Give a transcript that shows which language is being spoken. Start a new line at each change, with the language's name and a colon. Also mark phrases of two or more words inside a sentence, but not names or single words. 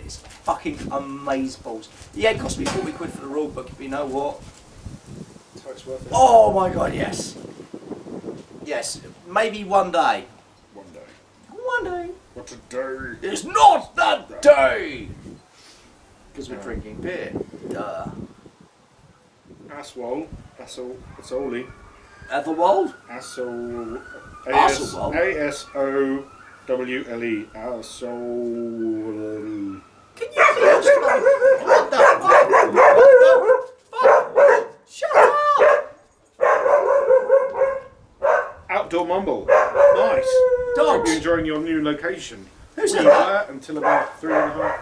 English: It's fucking amazeballs. Yeah, it cost me 40 quid for the rule book, but you know what? So it's worth it. Oh my god, yes. Yes, maybe one day. One day. One day. What a day. It's not that day! Because we're drinking beer. Duh. Aswol. Asoli. Ethelwald? Asol. Aswol? A-S-O-W-L-E. Asoli. Can you be What the fuck? What the fuck? Shut up! Outdoor Mumble. Nice. Hope Dogs. you're enjoying your new location. Who said We that? were until about 3.5.